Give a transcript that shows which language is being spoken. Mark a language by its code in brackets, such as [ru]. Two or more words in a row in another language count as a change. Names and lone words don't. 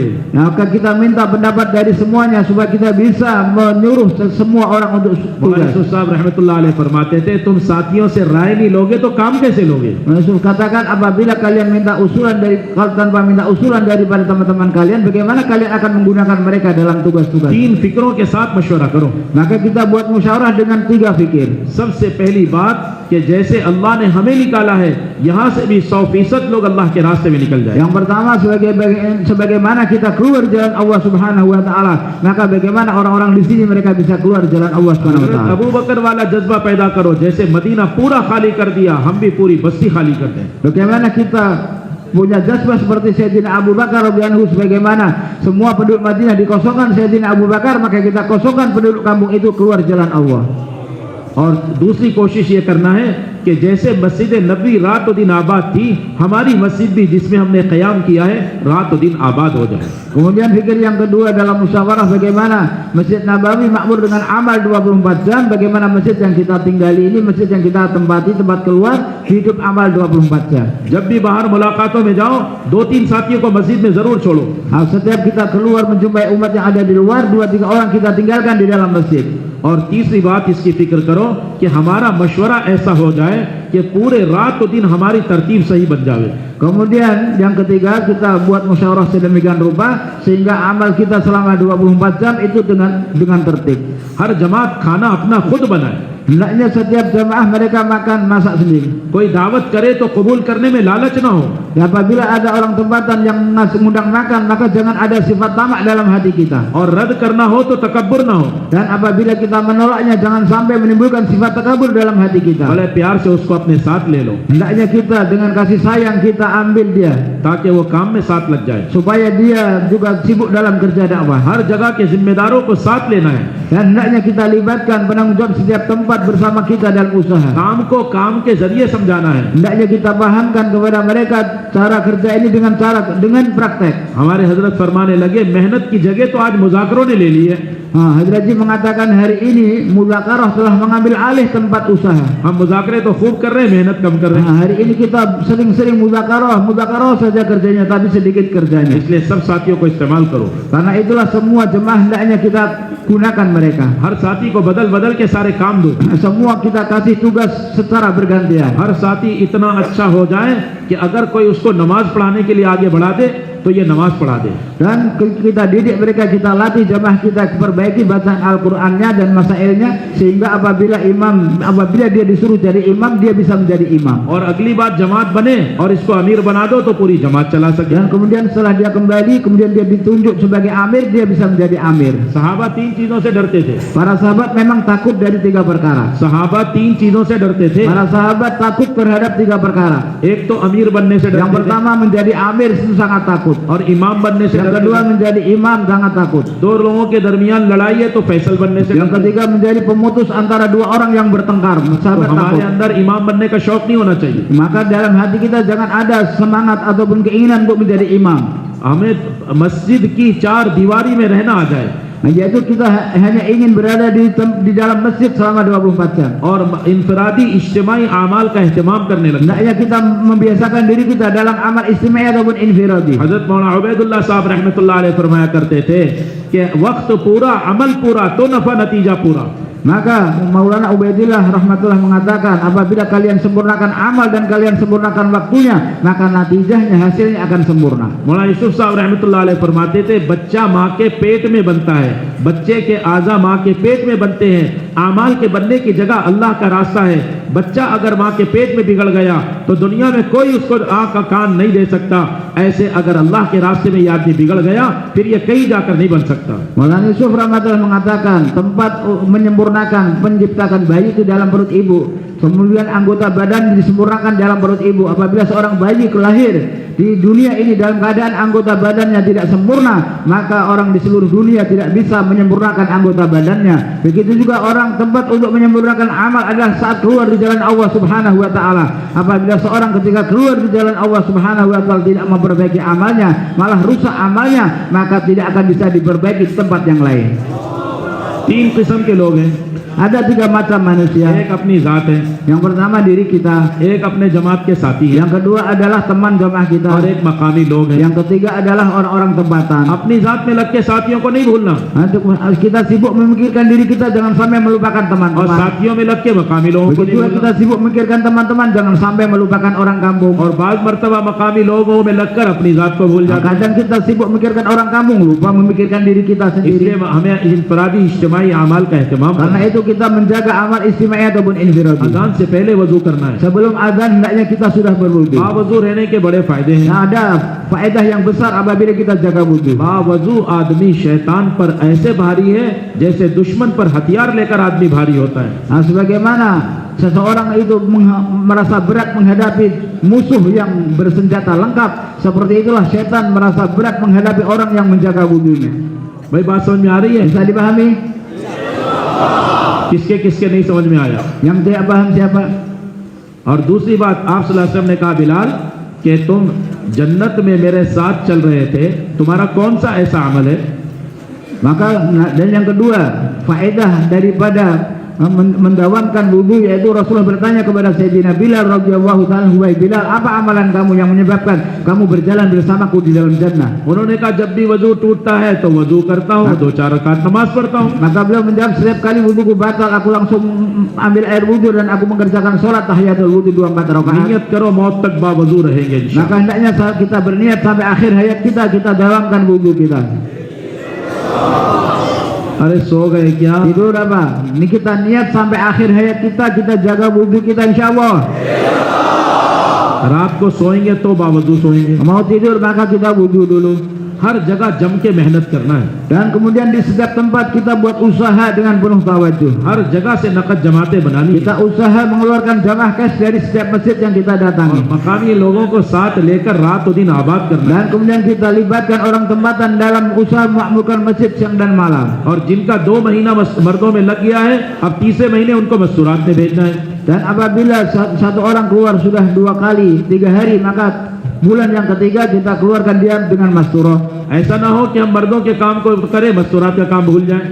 [id] Maka kita minta pendapat dari semuanya supaya kita bisa menyuruh semua orang untuk tugas. [hi] यूसुफ साहब [ar] رحمة الله عليه [hi] फरमाते थे, तुम साथियों से राय नहीं लोगे तो काम कैसे लोगे? [id] Yusuf katakan, apabila kalian minta usulan tanpa minta usulan daripada teman-teman kalian, bagaimana kalian akan menggunakan mereka dalam tugas-tugas? [hi] 3 फिक्रों के साथ मशवरा करो। [id] Maka kita buat musyawarah dengan 3 fikir. [hi] सबसे पहली बात कि जैसे अल्लाह ने हमें निकाला है, यहाँ से भी 100% लोग अल्लाह के रास्ते में निकल जाए। [id] Yang pertama, sebagaimana kita keluar jalan Allah [ar] سبحانه وتعالى, [id] maka bagaimana orang-orang di sini mereka bisa keluar jalan Allah [ar] سبحانه وتعالى. [hi] अबू बकर वाला जज्बा पैदा करो, जैसे मदीना पूरा खाली कर दिया, हम भी पूरी बस्ती खाली कर दें। [id] Bagaimana kita punya jazbah seperti Sayyidina Abu Bakar [ar] رضي الله عنه, [id] sebagaimana semua penduduk Madinah dikosongkan Sayyidina Abu Bakar, maka kita kosongkan penduduk kampung itu keluar jalan Allah. [hi] और दूसरी कोशिश ये करना है कि जैसे मस्जिद नबी रात दिन आबाद थी, हमारी मस्जिद भी जिसमें हमने क़याम किया है रात दिन आबाद हो जाए। [id] Kemudian fikir yang kedua dalam musyawarah, bagaimana Masjid Nabawi makmur dengan amal 24 jam, bagaimana masjid yang kita tinggali ini, masjid yang kita tempati, tempat keluar, hidup amal 24 jam. [hi] जब भी बाहर मुलाकातों में जाओ, 2-3 साथियों को मस्जिद में जरूर छोड़ो। [id] Setiap kita keluar menjumpai umat yang ada di luar, 2-3 orang kita tinggalkan di dalam masjid. [hi] और तीसरी बात इसकी फिक्र करो कि हमारा मशवरा ऐसा हो जाए कि पूरे रात दिन हमारी तरतीब सही बन जावे। [id] Kemudian yang ketiga, kita buat musyawarah sedemikian rupa sehingga amal kita selama 24 jam itu dengan tertib. [hi] हर जमात खाना अपना खुद बनाए। [id] Hendaknya setiap jamaah mereka makan masak sendiri. [hi] कोई दावत करे तो कबूल करने में लालच ना हो। [id] Apabila ada orang tempatan yang ngundang makan, maka jangan ada sifat tamak dalam hati kita. [hi] और रद्द करना हो तो तकब्बुर ना हो। [id] Dan apabila kita menolaknya, jangan sampai menimbulkan sifat takabur dalam hati kita. [hi] बड़े प्यार से उसको अपने साथ ले लो [id] Hendaknya kita dengan kasih sayang kita ambil dia [hi] ताकि वो काम में साथ लग जाए। [id] supaya dia juga sibuk dalam kerja dakwah. [hi] हर जगह के जिम्मेदारों को साथ लेना है। [id] Dan hendaknya kita libatkan penanggung jawab setiap tempat bersama kita dalam usaha. [hi] काम को काम के जरिए समझाना है। [id] Hendaknya kita pahamkan kepada mereka cara kerja ini dengan praktek. [hi] हमारे हजरत फरमाने लगे मेहनत की जगह तो आज मुज़ाकरों ने ले ली है। [id] Hadrat Ji mengatakan hari ini muzakarah telah mengambil alih tempat usaha. [hi] हम मुज़ाकरे तो खूब कर रहे हैं, मेहनत कम कर रहे हैं। [id] Hari ini kita sering-sering muzakarah saja kerjanya, tapi sedikit kerjanya. [hi] इसलिए सब साथियों को इस्तेमाल करो। [id] Karena itulah semua jemaah hendaknya kita gunakan mereka. [hi] हर साथी को बदल बदल के सारे काम दो। [id] Semua kita kasih tugas secara bergantian. [hi] हर साथी इतना अच्छा हो जाए कि अगर कोई उसको नमाज पढ़ाने के लिए आगे बढ़ा दे तो ये नमाज पढ़ा दे। [id] Dan kita didik mereka, kita latih jemaah kita perbaiki bacaan Al-Qur'annya dan masailnya sehingga apabila dia disuruh jadi imam, dia bisa menjadi imam. [hi] और अगली बार जमात बने और इसको अमीर बना दो तो पूरी जमात चला सके। [id] Dan kemudian setelah dia kembali, kemudian dia ditunjuk sebagai amir, dia bisa menjadi amir. [hi] सहाबा तीन चीजों से डरते थे। [id] Para sahabat memang takut dari 3 perkara. [hi] सहाबा तीन चीजों से डरते थे। [id] Para sahabat takut terhadap 3 perkara. [hi] एक तो अमीर बनने से [id] Yang [hi] डरते थे [id] pertama menjadi amir itu sangat takut. [hi] और इमाम बनने से [id] Yang [hi] डरते [id] kedua [hi] थे। [id] menjadi imam sangat takut. [hi] दो लोगों के दरमियान लड़ाई है तो फैसल बनने से [id] Yang [hi] डरते थे। [id] ketiga menjadi pemutus antara 2 orang yang bertengkar. [hi] तो [id] Sahabat [hi] हमारे [id] takut. [hi] अंदर इमाम बनने का शौक नहीं होना चाहिए। [id] Maka dalam hati kita jangan ada semangat ataupun keinginan untuk menjadi imam. [hi] हमें मस्जिद की 4 दीवारी में रहना आ जाए [id] Yaitu kita hanya ingin berada di dalam masjid selama 24 jam. [hi] और इंफरादी इज्तिमाई आमाल का एहतमाम करने लगे। [id] Hendaknya kita membiasakan diri kita dalam amal istimewa ataupun infiradi. [hi] हजरत मौलाना उबैदुल्लाह साहब [ar] رحمة الله عليه [hi] फरमाया करते थे कि वक्त पूरा अमल पूरा तो नफा नतीजा पूरा। [id] Maka Maulana Ubaidillah rahmatullah mengatakan, apabila kalian sempurnakan amal dan kalian sempurnakan waktunya, maka natijahnya, hasilnya akan sempurna. [hi] मौलाना यूसुफ साहब [ar] رحمة الله عليه [hi] फरमाते थे बच्चा माँ के पेट में बनता है, बच्चे के आज़ा माँ के पेट में बनते हैं, आमाल के बनने की जगह अल्लाह का रास्ता है। बच्चा अगर माँ के पेट में बिगड़ गया तो दुनिया में कोई उसको आँख का कान नहीं दे सकता। ऐसे अगर अल्लाह के रास्ते में ये आदमी बिगड़ गया फिर ये कहीं जाकर नहीं बन सकता। [id] Maulana Yusuf rahmatullah mengatakan, tempat menyempurnakan penciptakan bayi itu dalam perut ibu. Kemudian anggota badan disempurnakan dalam perut ibu. Apabila seorang bayi lahir di dunia ini dalam keadaan anggota badannya tidak sempurna, maka orang di seluruh dunia tidak bisa menyempurnakan anggota badannya. Begitu juga orang, tempat untuk menyempurnakan amal adalah saat keluar di jalan Allah [ar] سبحانه وتعالى. [id] Apabila seorang ketika keluar di jalan Allah [ar] سبحانه وتعالى [id] tidak memperbaiki amalnya, malah rusak amalnya, maka tidak akan bisa diperbaiki di tempat yang lain. [hi] 3 किस्म के लोग हैं। [id] Ada 3 macam manusia. [hi] एक अपनी जात है, [id] Yang pertama diri kita, [hi] एक अपने जमात के साथी है [id] yang kedua adalah teman jamaah kita, [hi] और एक मकामी लोग हैं। [id] yang ketiga adalah orang-orang tempatan. [hi] अपनी जात में लग के साथियों को नहीं भूलना [id] Untuk kita sibuk memikirkan diri kita, jangan sampai melupakan [hi] और [id] teman-teman. [hi] साथियों में लग के मकामी लोगों को [id] Begitu [hi] नहीं [id] juga [hi] भूलना। [id] kita sibuk memikirkan teman-teman, jangan sampai melupakan orang kampung. [hi] और बाज मर्तबा मकामी लोगों में लगकर अपनी जात को भूल जाते हैं। [id] Kadang kita sibuk memikirkan orang kampung, lupa memikirkan diri kita [hi] इसलिए [id] sendiri. [hi] हमें इंफरादी इज्तिमाई आमाल का एहतमाम [id] Karena [hi] करना है। [id] itu kita menjaga amal istimewa ataupun infiradi. [hi] अजान से पहले वजू करना है। [id] Sebelum azan hendaknya kita sudah berwudu. [hi] बावजू रहने के बड़े फायदे हैं। [id] Nah, ada faedah yang besar apabila kita jaga wudu. [hi] बावजू आदमी शैतान पर ऐसे भारी है जैसे दुश्मन पर हथियार लेकर आदमी भारी होता है। [id] Nah, sebagaimana seseorang itu merasa berat menghadapi musuh yang bersenjata lengkap, seperti itulah setan merasa berat menghadapi orang yang menjaga wudunya. [hi] भाई बात समझ में आ रही है? [id] Bisa dipahami? [hi] किसके किसके नहीं समझ में आया? [id] Yang tidak paham siapa? [hi] और दूसरी बात, आप [ar] صلى الله عليه وسلم [hi] ने कहा बिलाल कि तुम जन्नत में मेरे साथ चल रहे थे, तुम्हारा कौन सा ऐसा अमल है? [id] Maka dan yang kedua, faedah daripada mendawamkan wudu, yaitu Rasulullah bertanya kepada Sayyidina Bilal [ar] رضي الله تعالى, [id] "Wahai Bilal, apa amalan kamu yang menyebabkan kamu berjalan bersamaku di dalam jannah?" [hi] उन्होंने कहा जब भी वजू टूटता है तो वजू करता हूँ, 2-4 रकात नमाज पढ़ता हूँ। [id] Maka beliau menjawab, setiap kali wuduku batal, aku langsung ambil air wudu dan aku mengerjakan sholat tahiyatul wudu 2-4 rakaat. [hi] नियत करो मौत तक बावजू रहेंगे इंशाअल्लाह। [id] Maka hendaknya saat kita berniat sampai akhir hayat kita dawamkan wudu kita. [hi] अरे सो गए क्या? [id] Tidur apa? Ini kita niat sampai akhir hayat kita jaga wudu kita insyaallah. [hi] रात को सोएंगे तो बावजू सोएंगे। [id] Mau tidur maka kita wudu dulu. [hi] हर जगह जम के मेहनत करना है। [id] Dan kemudian di setiap tempat kita buat usaha dengan penuh tawajuh. [hi] हर जगह से नकद जमाते बनानी है। [id] Kita usaha mengeluarkan jamaah cash dari setiap masjid yang kita [hi] और [id] datangi. [hi] मकामी लोगों को साथ लेकर रात और दिन आबाद करना है। [id] Dan kemudian kita libatkan orang tempatan dalam usaha memakmurkan masjid siang dan malam. [hi] और जिनका 2 महीना मर्दों में लग गया है, अब तीसरे महीने उनको मस्तूरात में भेजना है। [id] Dan apabila satu orang keluar sudah 2 kali 3 hari, maka bulan yang ketiga kita keluarkan dia dengan masturah. [hi] ऐसा ना हो कि हम मर्दों के काम को करें, मस्तूरात का काम भूल जाएं।